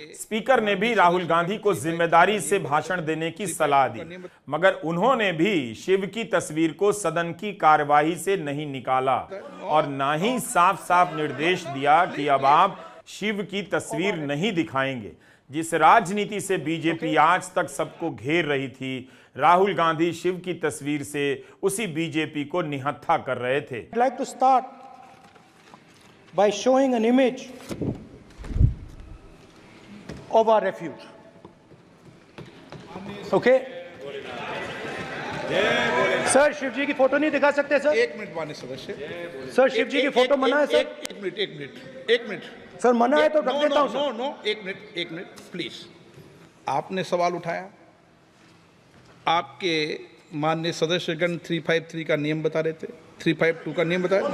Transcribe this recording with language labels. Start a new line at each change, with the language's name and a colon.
Hindi: Speaker ने भी राहुल गांधी को जिम्मेदारी से भाषण देने की सलाह दी, मगर उन्होंने भी शिव की तस्वीर को सदन की कार्यवाही से नहीं निकाला और ना ही साफ साफ निर्देश दिया कि अब आप शिव की तस्वीर नहीं दिखाएंगे। जिस राजनीति से बीजेपी आज तक सबको घेर रही थी, राहुल गांधी शिव की तस्वीर से उसी बीजेपी को निहत्था कर रहे थे।
English: I'd like to start by showing an image of our refuge. Okay?
Hindi: Sir, Shiv जी की फोटो नहीं दिखा सकते सर? एक मिनट माननीय सदस्य। सर, शिव जी की फोटो मना है सर? एक मिनट सर, मना है तो रख देता हूं सर। नो, एक मिनट प्लीज। आपने सवाल उठाया, आपके माननीय सदस्यगण 353 का नियम बता रहे थे, 352 का नियम बता रहे।